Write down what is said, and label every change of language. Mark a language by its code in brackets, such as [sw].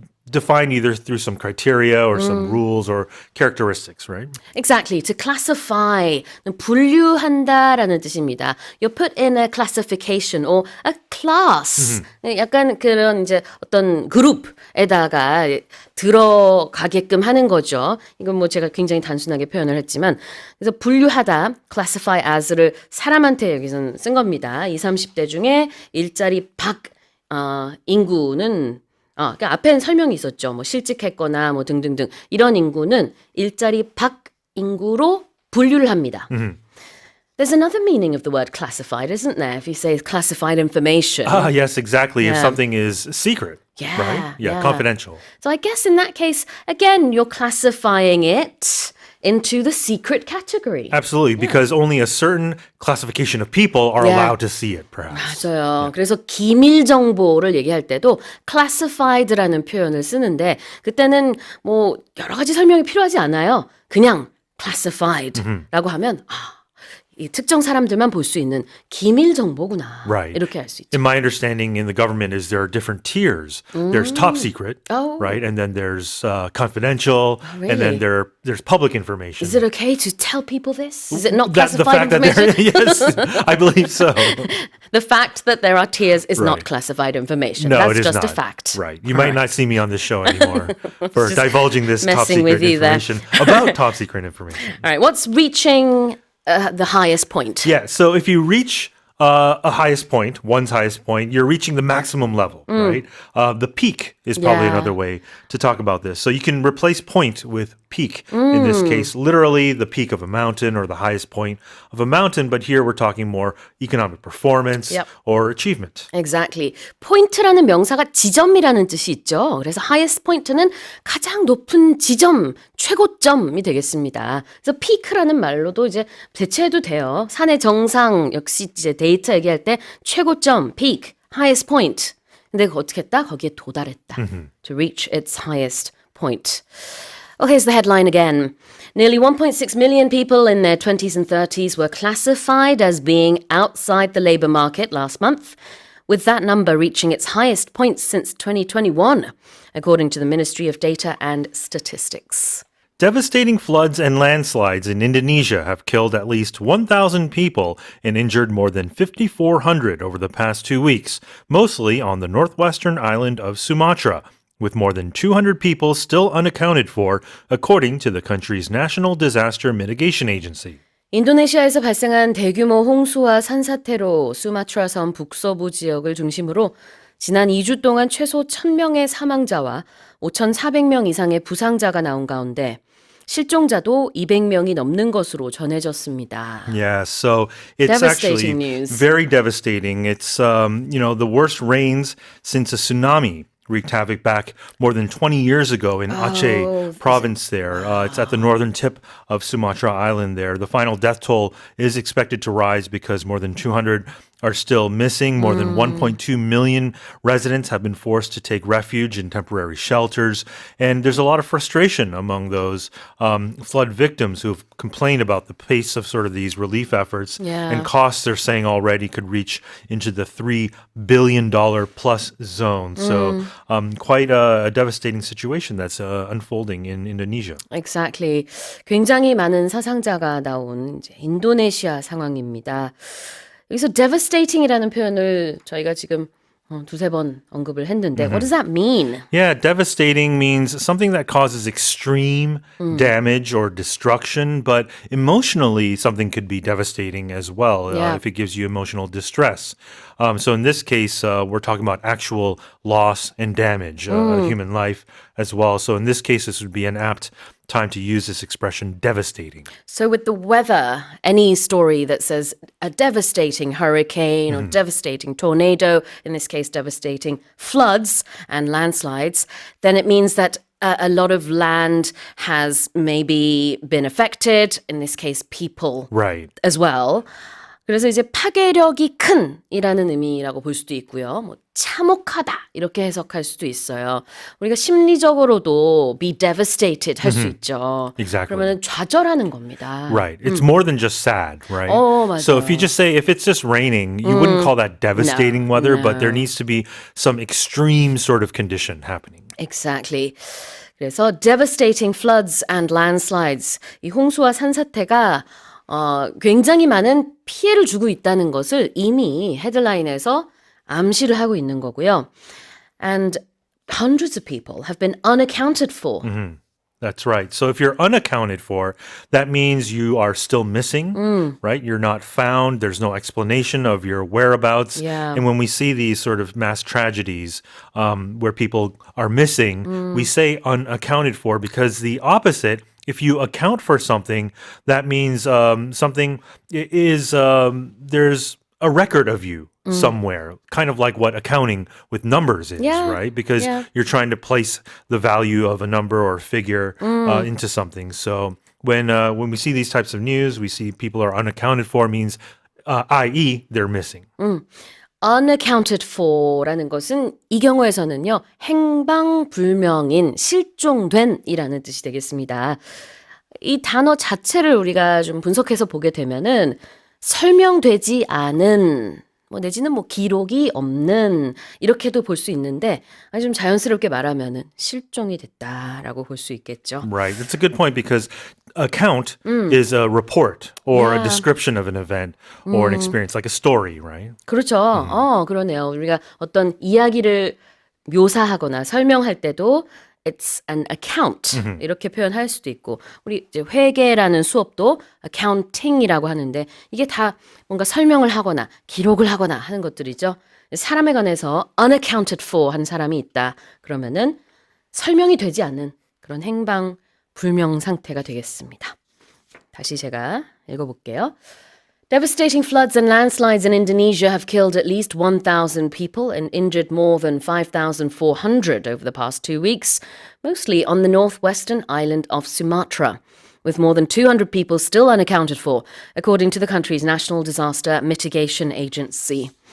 [en] Defined either through some criteria or some rules or characteristics, right? Exactly. To classify, [ko] 분류한다라는 뜻입니다. [en] You're put in a classification or a class. [ko] 약간 그런 이제 어떤 그룹에다가 들어가게끔 하는 거죠. 이건 뭐 제가 굉장히 단순하게 표현을 했지만 그래서 분류하다, classify as를 사람한테 여기서는 쓴 겁니다. 20, 30대 중에 일자리 박 인구는 그러니까 앞에는 설명이 있었죠. 뭐 실직했거나 뭐 등등등 이런 인구는 일자리 박 인구로 분류를 합니다. [en] There's another meaning of the word classified, isn't there? If you say classified information. Yes, exactly. If something is secret, right? Yeah, confidential. So I guess in that case, again, you're classifying it into the secret category. Absolutely, because only a certain classification of people are allowed to see it, perhaps. [ko] 맞아요. 그래서 기밀 정보를 얘기할 때도 classified라는 표현을 쓰는데 그때는 뭐 여러 가지 설명이 필요하지 않아요. 그냥 classified라고 하면 이 특정 사람들만 볼 수 있는 기밀 정보구나. [en] Right. [ko] 이렇게 알 수 있죠. [en] In my understanding in the government is there are different tiers. There's top secret, right? And then there's confidential, and then there's public information. Is it okay to tell people this? Is it not The classified fact information? yes, I believe so. The fact that there are tiers is not classified information. No, That's it is just not. a fact. Right. You might not see me on this show anymore for divulging this top messing with secret you there. information about top secret information. All right, what's reaching the highest point? Yeah, so if you reach a highest point, one's highest point, you're reaching the maximum level, right? The peak is probably another way to talk about this. So you can replace point with peak. In this case, literally the peak of a mountain or the highest point of a mountain. But here we're talking more economic performance or achievement. Exactly. [ko] 포인트라는 명사가 지점이라는 뜻이 있죠. 그래서 highest point는 가장 높은 지점, 최고점이 되겠습니다. 그래서 peak라는 말로도 이제 대체해도 돼요. 산의 정상 역시 이제 데이터 얘기할 때 최고점, peak, highest point. 근데 어떻게 했다? 거기에 도달했다. [en] To reach its highest point. Oh, here's the headline again. Nearly 1.6 million people in their 20s and 30s were classified as being outside the labor market last month, with that number reaching its highest point since 2021, according to the Ministry of Data and Statistics. Devastating floods and landslides in Indonesia have killed at least 1,000 people and injured more than 5,400 over the past 2 weeks, mostly on the northwestern island of Sumatra, with more than 200 people still unaccounted for, according to the country's National Disaster Mitigation Agency. [ko] 인도네시아에서 발생한 대규모 홍수와 산사태로 수마트라 섬 북서부 지역을 중심으로 지난 2주 동안 최소 1,000명의 사망자와 5,400명 이상의 부상자가 나온 가운데 실종자도 200명이 넘는 것으로 전해졌습니다. [en] Yeah, so it's Devastating actually news. very devastating. It's the worst rains since a tsunami wreaked havoc back more than 20 years ago in Aceh province there. It's at the northern tip of Sumatra Island there. The final death toll is expected to rise because more than 200 are still missing. More than 1.2 million residents have been forced to take refuge in temporary shelters. And there's a lot of frustration among those flood victims who have complained about the pace of sort of these relief efforts. And costs, they're saying already, could reach into the $3 billion plus zone. So quite a devastating situation that's unfolding in Indonesia. Exactly. [ko] 굉장히 많은 사상자가 나온 이제 인도네시아 상황입니다. 여기서 devastating이라는 표현을 저희가 지금 두세 번 언급을 했는데 [en] what does that mean? Yeah, devastating means something that causes extreme damage or destruction, but emotionally something could be devastating as well if it gives you emotional distress. So in this case, we're talking about actual loss and damage, human life as well. So in this case, this would be an apt time to use this expression, devastating. So with the weather, any story that says a devastating hurricane or devastating tornado, in this case devastating floods and landslides, then it means that a lot of land has maybe been affected, in this case people Right. as well. [ko] 그래서 이제 파괴력이 큰이라는 의미라고 볼 수도 있고요. 뭐 참혹하다 이렇게 해석할 수도 있어요. 우리가 심리적으로도 be devastated 할 수 있죠. [en] Exactly. [ko] 그러면 좌절하는 겁니다. [en] Right. It's more than just sad, right? [ko] 맞아요. [en] So if you just say, if it's just raining, you wouldn't call that devastating weather, but there needs to be some extreme sort of condition happening. Exactly. [ko] 그래서 [en] devastating floods and landslides. [ko] 이 홍수와 산사태가 굉장히 많은 피해를 주고 있다는 것을 이미 헤드라인에서 암시를 하고 있는 거고요. [en] And hundreds of people have been unaccounted for. That's right. So if you're unaccounted for, that means you are still missing, right? You're not found. There's no explanation of your whereabouts. Yeah. And when we see these sort of mass tragedies where people are missing, we say unaccounted for because the opposite, if you account for something, that means something is, there's a record of you somewhere, kind of like what accounting with numbers is, right? Because you're trying to place the value of a number or figure into something. So when we see these types of news, we see people are unaccounted for, means, i.e., they're missing. [ko] unaccounted for라는 것은 이 경우에서는요. 행방불명인, 실종된이라는 뜻이 되겠습니다. 이 단어 자체를 우리가 좀 분석해서 보게 되면은 설명되지 않은 내지는 기록이 없는 이렇게도 볼 수 있는데 좀 자연스럽게 말하면은 실종이 됐다라고 볼 수 있겠죠. Right. [en] That's a good point because account is a report or a description of an event or an experience, like a story, right? [ko] 그렇죠. 그러네요. 우리가 어떤 이야기를 묘사하거나 설명할 때도 [en] it's an account [ko] 이렇게 표현할 수도 있고 우리 이제 회계라는 수업도 accounting이라고 하는데 이게 다 뭔가 설명을 하거나 기록을 하거나 하는 것들이죠. 사람에 관해서 unaccounted for 한 사람이 있다. 그러면은 설명이 되지 않는 그런 행방불명 상태가 되겠습니다. 다시 제가 읽어볼게요. [en] Devastating floods and landslides in Indonesia have killed at least 1,000 people and injured more than 5,400 over the past 2 weeks, mostly on the northwestern island of Sumatra, with more than 200 people still unaccounted for, according to the country's National Disaster Mitigation Agency.